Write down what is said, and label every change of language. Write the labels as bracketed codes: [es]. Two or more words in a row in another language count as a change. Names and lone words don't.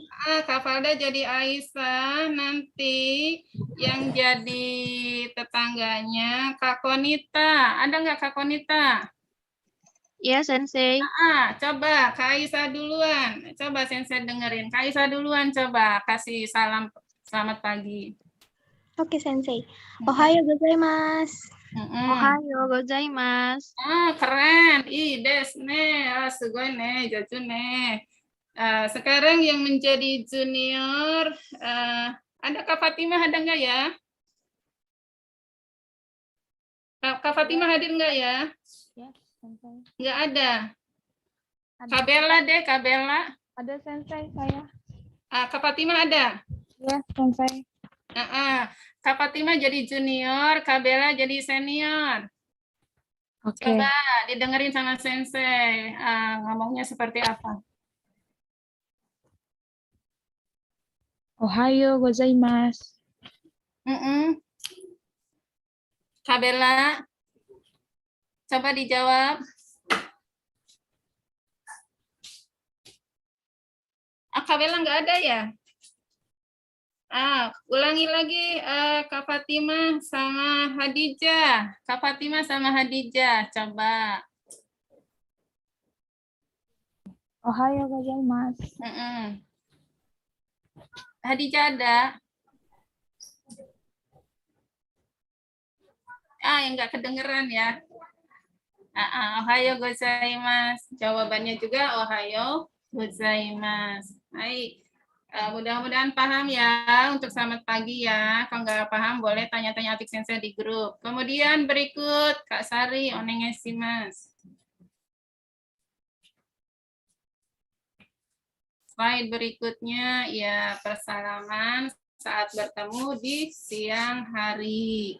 [id] Kak Falda jadi Aisyah, nanti yang jadi tetangganya Kak Konita. Ada nggak Kak Konita? Ya Sensei. Coba Kak Aisyah duluan. Coba Sensei dengerin. Kak Aisyah duluan coba kasih salam selamat pagi. Oke Sensei. [ja] おはよう ございます。おはよう ございます. Keren. です ね。すごい ね。上手 ね. [id] Sekarang yang menjadi junior, ada Kak Fatimah, ada nggak ya? Kak Fatimah hadir nggak ya? Ya, Sensei. Nggak ada. Ada. Kak Bella deh, Kak Bella. Ada Sensei saya. Kak Fatimah ada? Ya, Sensei. Kak Fatimah jadi junior, Kak Bella jadi senior. Oke. Coba didengerin sama Sensei, ngomongnya seperti apa. [ja] おはよう ございます. [id] Kak Bella, coba dijawab. Kak Bella nggak ada ya? Ulangi lagi Kak Fatimah sama Hadijah. Kak Fatimah sama Hadijah, coba. [ja] おはよう ございます. [id] Hadijah ada? Yang nggak kedengeran ya. [ja] おはよう ございます. [id] Jawabannya juga [ja] おはよう ございます. [id] Baik. Mudah-mudahan paham ya untuk selamat pagi ya. Kalau nggak paham boleh tanya-tanya Atik Sensei di grup. Kemudian berikut Kak Sari, onegaishimasu. Slide berikutnya ya persalaman saat bertemu di siang hari.